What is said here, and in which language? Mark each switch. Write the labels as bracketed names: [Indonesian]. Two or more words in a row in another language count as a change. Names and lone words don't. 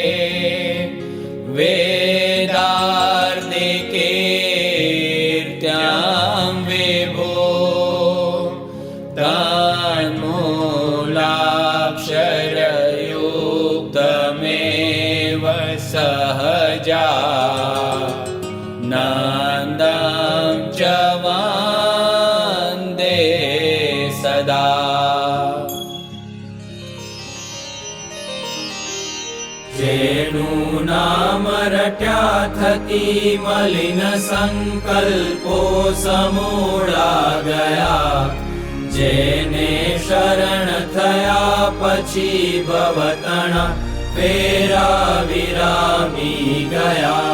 [Sanskrit] वेदार्दिकीर्त्यां विभो तन्मूलाक्षरयुक्तमेव सहजा नन्दं च वन्दे सदा। [Gujarati] જેનું નામ રટ્યા થકી મલિન સંકલ્પો સમૂળા ગયા, જેને શરણ થયા પછી ભવતણા ફેરા વિરામી ગયા,